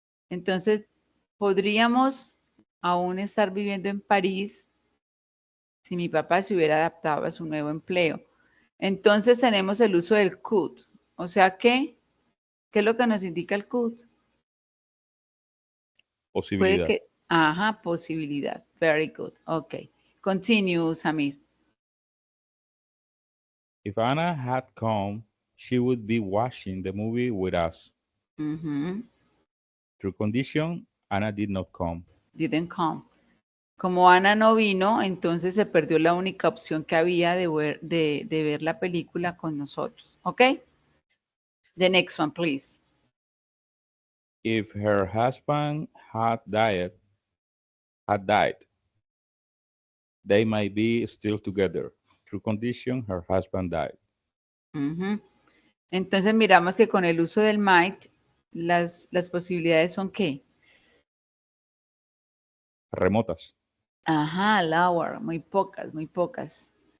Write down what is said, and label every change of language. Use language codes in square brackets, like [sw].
[es] Entonces, podríamos aún estar viviendo en París si mi papá se hubiera adaptado a su nuevo empleo. Entonces, tenemos el uso del could. O sea que, ¿qué es lo que nos indica el could? Posibilidad. Puede que, ajá, posibilidad. [en] Very good. Ok. Continue, Samir. If Anna had come, she would be watching the movie with us. Through condition, Anna did not come. Didn't come. [es] Como Ana no vino, entonces se perdió la única opción que había de ver la película con nosotros. [en] ¿Ok? The next one, please. If her husband had died, they might be still together. Through condition, her husband died. [es] Entonces miramos que con el uso del might, las posibilidades son ¿qué? Remotas. Ajá, [en] lower, [es] muy pocas, muy pocas.